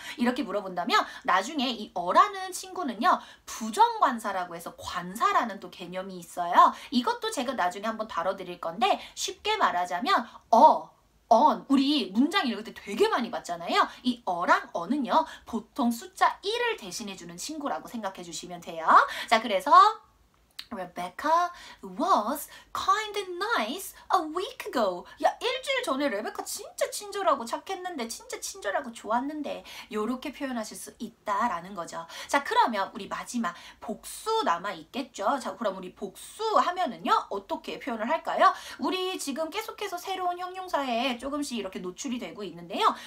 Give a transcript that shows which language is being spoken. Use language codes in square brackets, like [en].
[ko] 이렇게 물어본다면 나중에 이 어라는 친구는요, 부정관사라고 해서 관사라는 또 개념이 있어요. 이것도 제가 나중에 한번 다뤄드릴 건데, 쉽게 말하자면 on, 우리 문장 읽을 때 되게 많이 봤잖아요. 이 어랑 어는요, 보통 숫자 1을 대신해주는 친구라고 생각해 주시면 돼요. 자, 그래서 [en] Rebecca was kind and nice a week ago. [ko] 야, 일주일 전에 레베카 진짜 친절하고 착했는데, 진짜 친절하고 좋았는데, 요렇게 표현하실 수 있다라는 거죠. 자, 그러면 우리 마지막 복수 남아있겠죠. 자, 그럼 우리 복수 하면은요, 어떻게 표현을 할까요? 우리 지금 계속해서 새로운 형용사에 조금씩 이렇게 노출이 되고 있는데요.